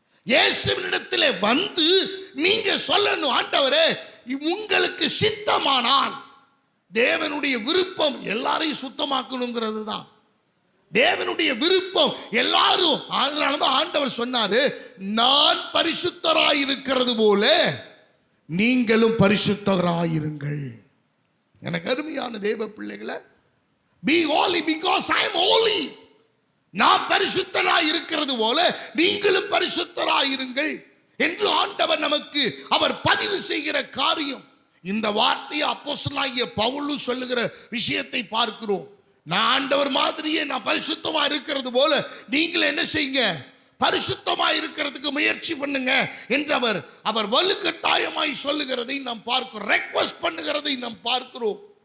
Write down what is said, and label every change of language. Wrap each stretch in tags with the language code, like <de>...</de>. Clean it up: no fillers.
<ta>இயேசுவினிடத்திலே வந்து நீங்க சொல்லணும், ஆண்டவரே உங்களுக்கு சித்தமானால். தேவனுடைய விருப்பம் எல்லாரையும் சுத்தமாக்கணுங்கிறது தான் தேவனுடைய விருப்பம். எல்லாரும், அதனாலதான் ஆண்டவர் சொன்னாரு, நான் பரிசுத்தராயிருக்கிறது போல நீங்களும் பரிசுத்தராயிருங்கள். எனக்கு அருமையான தேவ பிள்ளைகளை,</ta> <en>be holy because I am holy.</en> <ta>நான் பரிசுத்தராய் இருக்கிறது போல நீங்களும் பரிசுத்தராயிருங்கள் என்று ஆண்டவர் நமக்கு அவர் பதிவு செய்கிற காரியம். இந்த வார்த்தையை அப்போஸ்தலனாகிய பவுல் சொல்லுகிற விஷயத்தை பார்க்கிறோம். நான் ஆண்டவர் மாதிரியே நான் பரிசுத்தமா இருக்கிறது போல நீங்களும் என்ன செய்யுங்க, பரிசுத்தமா இருக்கிறதுக்கு முயற்சி பண்ணுங்க என்று அவர் வலுக்கட்டாயமாய் சொல்லுகிறதை நாம் பார்க்கிறோம், ரெக்வெஸ்ட் பண்ணுகிறதை நாம் பார்க்கிறோம்.</ta>